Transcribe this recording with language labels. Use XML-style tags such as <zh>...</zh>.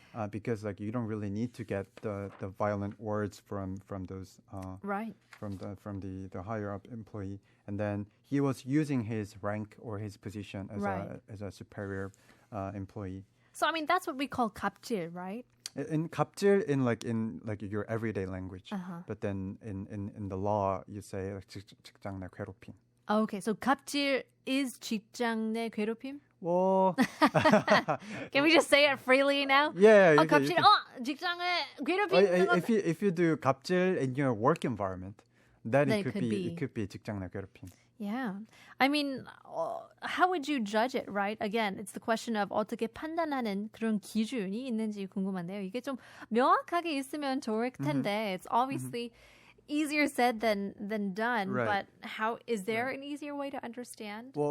<en>Because like you don't really need to get the violent words from those from the higher up employee, and then he was using his rank or his position as a superior employee. So I mean that's what we call 갑질, right? In 갑질 in like your everyday language, but then in the law you say like 직장 내 괴롭힘. Okay, so 갑질 is 직장 내 괴롭힘? Well, can we just say it freely now? Yeah.</en> <ko>갑질, 직장에 괴롭힘.</ko> <en>If you do 갑질 in your work environment, then it could be 직장 내 괴롭힘. Yeah, I mean, how would you judge it, right? Again, it's the question of</en> <ko>어떻게 판단하는 그런 기준이 있는지 궁금한데요. 이게 좀 명확하게 있으면 좋을 텐데,</ko> <en>it's obviously easier said than done. Right. But how is there an easier way to understand?</en>